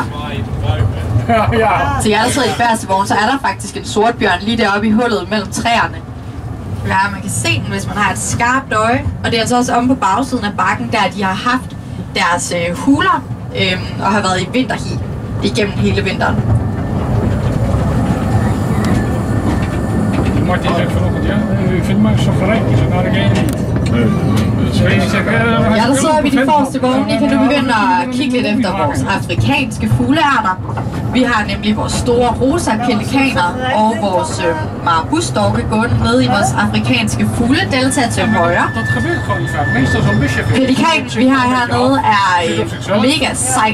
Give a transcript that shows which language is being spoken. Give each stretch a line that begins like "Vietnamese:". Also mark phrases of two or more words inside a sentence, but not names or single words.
Danish: Så jeg er sidder i færdsevogn, så er der faktisk en sortbjørn lige deroppe i hullet mellem træerne. Ja, man kan se den, hvis man har et skarpt øje. Og det er altså også omme på bagsiden af bakken, der de har haft deres huler og har været i vinterhi igennem hele vinteren.
Dutch: Martin zegt vanochtend, ja, ik vind mij zo gelijk, ik zeg, nou, ik weet niet.
Danish: Ja, der sidder vi i de forreste vogne. I kan nu begynde at kigge lidt efter vores afrikanske fuglearter. Vi har nemlig vores store rosa pelikaner og vores marabustorke gående ned i vores afrikanske fugledelta til højre. Pelikanen, vi har hernede, er mega sej.